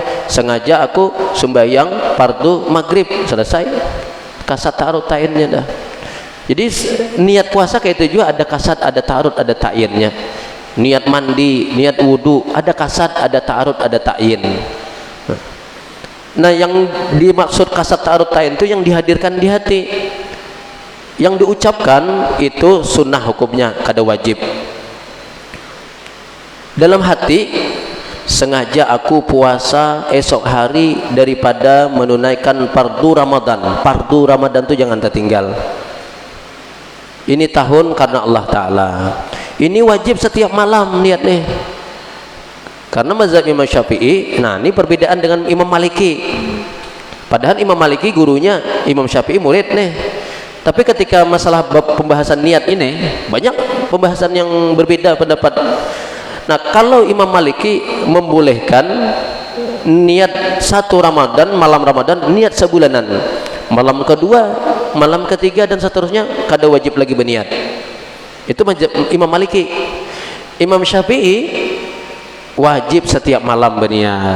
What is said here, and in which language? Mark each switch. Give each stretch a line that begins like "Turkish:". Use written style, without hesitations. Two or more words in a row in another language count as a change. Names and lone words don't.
Indonesian: Sengaja aku sembahyang fardu maghrib, selesai. Kasat, ta'arud, ta'yinnya dah. Jadi niat puasa kayak itu juga, ada kasat, ada ta'arud, ada ta'yinnya. Niat mandi, niat wudu, ada kasat, ada ta'arud, ada ta'yin. Nah, yang dimaksud kasat, ta'arud, ta'yin itu yang dihadirkan di hati, yang diucapkan itu sunnah hukumnya, kada wajib. Dalam hati, sengaja aku puasa esok hari daripada menunaikan fardu Ramadan. Fardu Ramadan itu jangan tertinggal. Ini tahun karena Allah Ta'ala. Ini wajib setiap malam niat nih. Karena mazhab Imam Syafi'i, nah ini perbedaan dengan Imam Maliki. Padahal Imam Maliki gurunya Imam Syafi'i murid nih. Tapi ketika masalah pembahasan niat ini, banyak pembahasan yang berbeda pendapat. Nah, kalau Imam Maliki membolehkan niat 1 Ramadan, malam Ramadan, niat sebulanan. Malam kedua, malam ketiga dan seterusnya kada wajib lagi berniat. Itu Imam Maliki. Imam Syafi'i wajib setiap malam berniat.